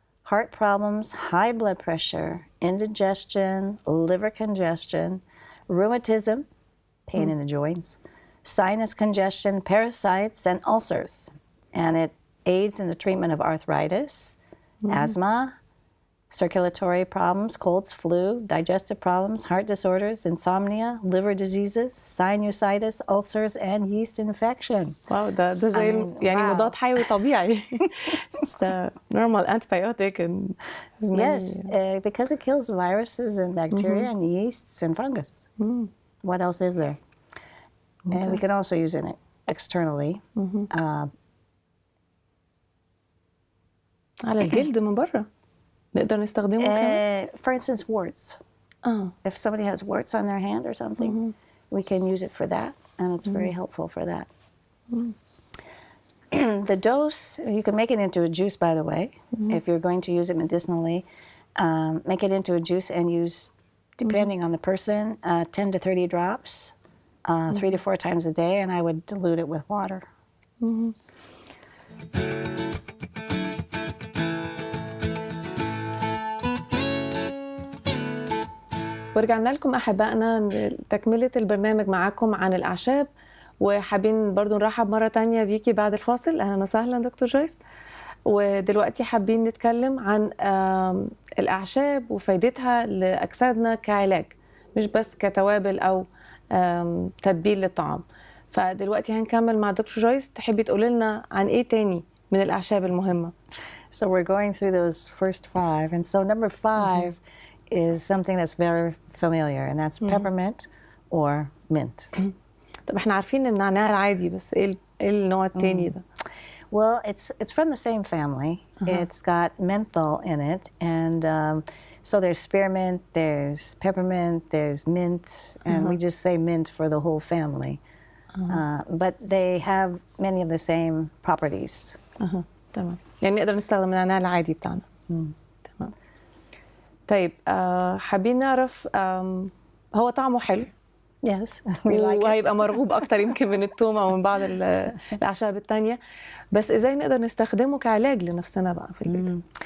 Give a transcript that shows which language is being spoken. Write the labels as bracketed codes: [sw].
[en] heart problems, high blood pressure, indigestion, liver congestion, rheumatism, pain in the joints, sinus congestion, parasites, and ulcers. And it aids in the treatment of arthritis, asthma, circulatory problems, colds, flu, digestive problems, heart disorders, insomnia, liver diseases, sinusitis, ulcers, and yeast infection. [ar] واو ده زي يعني مضاد حيوي طبيعي. [en] It's the normal antibiotic and Yes, because it kills viruses and bacteria and yeasts and fungus. What else is there? And we can also use it externally. [ar] على الجلد من برا نقدر نستخدمه كمان. [en] For instance, warts. If somebody has warts on their hand or something, we can use it for that, and it's very helpful for that. The dose, you can make it into a juice, by the way, if you're going to use it medicinally. Make it into a juice and use, depending on the person, 10 to 30 drops, 3 to 4 times a day, and I would dilute it with water. [ar] ورجعنا لكم أحبائنا تكملة البرنامج معاكم عن الأعشاب، وحابين برضو نرحب مرة تانية بيكي بعد الفاصل. أهلا وسهلا دكتور جويس. ودلوقتي حابين نتكلم عن الأعشاب وفايدتها لأجسادنا كعلاج، مش بس كتوابل أو تتبيل للطعام. فدلوقتي هنكمل مع دكتور جويس. تحبي تقولي لنا عن إيه تاني من الأعشاب المهمة؟ [en] So we're going through those first 5, and so number 5 is something that's very familiar, and that's peppermint or mint. [ar] طب احنا عارفين النعناع العادي، بس ايه النوع التاني ده؟ [en] Well, it's from the same family. It's got menthol in it, and so there's spearmint, there's peppermint, there's mint, and we just say mint for the whole family. But they have many of the same properties. [ar] تمام، يعني نقدر نستخدم النعناع العادي بتاعنا. تمام. طيب حابين نعرف هو طعمه حلو. [en] Yes, we like it. [ar] وهيبقى مرغوب أكتر يمكن من الثوم أو من بعض الأعشاب التانية، بس إزاي نقدر نستخدمه كعلاج لنفسنا بقى في البيت؟